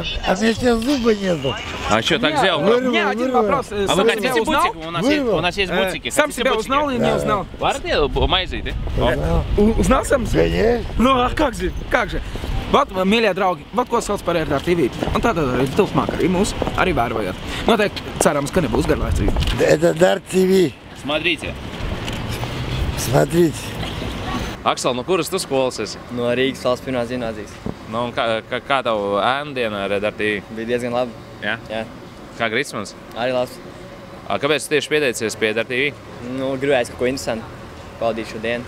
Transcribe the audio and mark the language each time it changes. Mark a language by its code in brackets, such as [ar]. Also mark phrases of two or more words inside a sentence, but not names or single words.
[ru] А мне сейчас зуба нету. А что так сделал? Не, один вопрос. А вы хотите бутик? У нас есть бутики. Сам себя узнал или не узнал? [lv] Varat maizīt? [ru] Узнал сам себя? Конечно. Nu, как же, как же. [lv] Vat, mīļie draugi, vat, ko sauc par RDR TV. Un tātad arī turpmāk arī mūs arī vērojat. Noteikti cerams, ka nebūs garlaicīgi. [ru] Это Дар ТВ. Смотрите. Смотрите. [lv] Aksel, no kuras tu skolas esi? No Rīgas valsts pirmās gimnāzijas. Nu, un kā tavu ēnu diena ar RDR TV? Bija diezgan labi. Jā? Jā. Kā Gritsmans? Arī labs. Kāpēc tu tieši pieteicies pie RDR TV? Nu, gribējās kaut ko interesantu. Pavadīt šo dienu.